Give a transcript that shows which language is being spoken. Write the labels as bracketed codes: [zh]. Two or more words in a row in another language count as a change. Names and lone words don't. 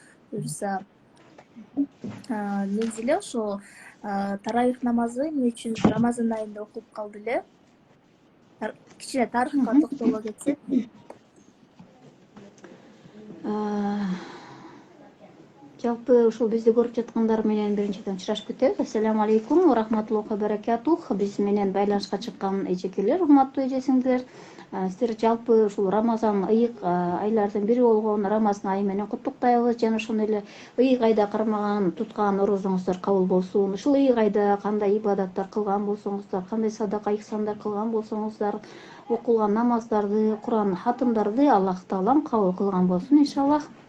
[ky] Буюрса, негизи эле ошо таравих намазы эмне үчүн Рамазан айында окулуп калды эле? Кичине тарыхка токтоло кетсек. Жалпы ушул бизди көрүп жаткандар менен биринчиден учурашып кетебиз. [ar] السلام عليكم ورحمة الله وبركاته. [ky] Биз менен байланышка чыккан эжекелер, урматтуу эжесиңдер. Сиздер жалпы ушул Рамазан ыйык айлардын бири болгон Рамазан айы менен куттуктайбыз. Жана ошондой эле ыйык айда кармаган туткан орозоңуздар кабыл болсун. Ушул ыйык айда кандай ибадаттар кылган болсоңуздар, кандай садака ихсандар кылган болсоңуздар, окулган намаздарды, Куран хатымдарды Аллах таалам кабыл кылган болсун иншаллах.